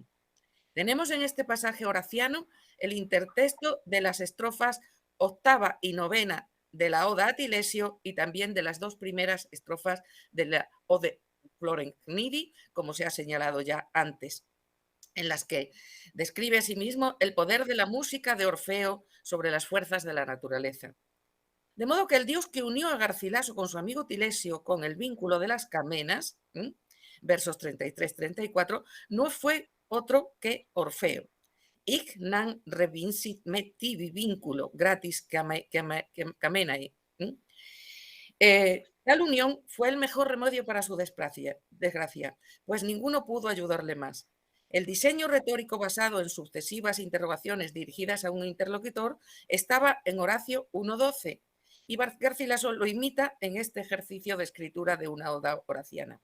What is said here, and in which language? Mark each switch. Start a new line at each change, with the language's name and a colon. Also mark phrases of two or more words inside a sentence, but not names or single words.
Spanish: Tenemos en este pasaje horaciano el intertexto de las estrofas octava y novena de la Oda a Tilesio y también de las dos primeras estrofas de la Ode Florencnidi, como se ha señalado ya antes, en las que describe a sí mismo el poder de la música de Orfeo sobre las fuerzas de la naturaleza. De modo que el dios que unió a Garcilaso con su amigo Tilesio con el vínculo de las Camenas, versos 33-34, no fue otro que Orfeo.
Latin: Hic nan revincit me tibi vínculo gratis camenae.
Spanish: Tal unión fue el mejor remedio para su desgracia, pues ninguno pudo ayudarle más. El diseño retórico basado en sucesivas interrogaciones dirigidas a un interlocutor estaba en Horacio 1.12 y Garcilaso lo imita en este ejercicio de escritura de una oda horaciana.